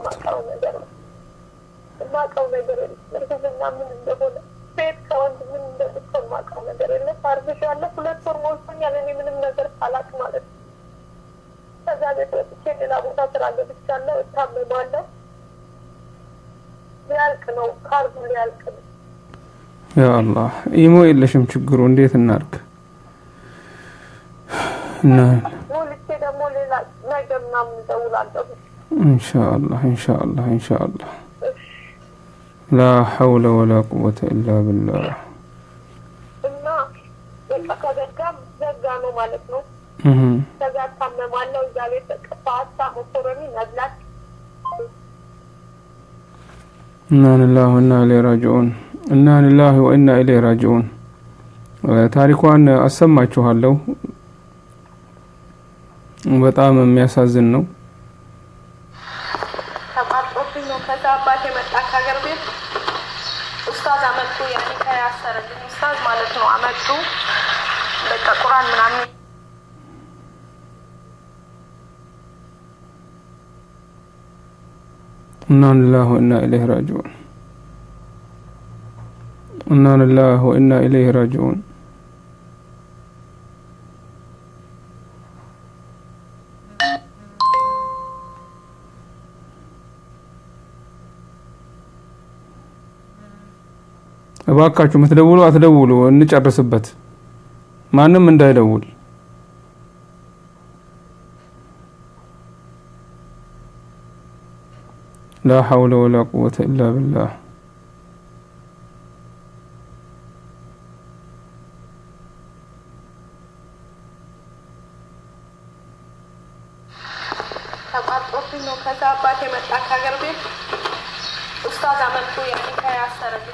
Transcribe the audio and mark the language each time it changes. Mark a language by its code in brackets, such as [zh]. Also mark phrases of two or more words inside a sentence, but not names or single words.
[am] ማቀው ነገር የለም። እርግዝና ምን እንደሆነ ሴት ከወንድ ምን እንደምትሆን ማቀው ነገር የለም። አርግዣለሁ 2 ወር ሞልቶኛል እኔ ምንም ነገር ሳላቅ ማለት ነው። ከዛ ቤት ወጥቼ ሌላ ቦታ ስራ ገብቻለሁ። እታመማለሁ። ሊያልቅ ነው ካርዱ ሊያልቅ ነው። [ar] يا الله [am] ኢሞ የለሽም ችግሩ እንዴት እናርግ? እና ሞልቼ ደግሞ ሌላ ነገር ምናምን እደውላለሁ። [ar] ኢንሻአላህ لا حول ولا قوة إلا بالله [am] እና በቃ ዘጋ ነው ማለት ነው። ከዛ ታመማለሁ። እዛ ቤት ፓስታ መኮረኒ መብላት [ar] إنا لله وإنا إليه راجعون إنا لله وإنا إليه راجعون [am] ታሪኳን አሰማችኋለሁ። በጣም የሚያሳዝን ነው። ተቋርጦብኝ ነው። ከዛ አባቴ መጣ ከሀገር ቤት ኡስታዝ አመጡ። ያኔ ከያሰረልኝ ኡስታዝ ማለት ነው አመጡ። በቃ ቁርአን ምናምን [ar] إنا لله وإنا إليه راجعون إنا لله وإنا إليه راجعون [am] እባካችሁ ምትደውሉ አትደውሉ እንጨርስበት። ማንም እንዳይደውል። [ar] لا حول ولا قوة إلا بالله [am] ተቋርጦብኝ ነው። ከዛ አባቴ መጣ ከሀገር ቤት ኡስታዝ አመጡ። ያኔ ከያሰረልኝ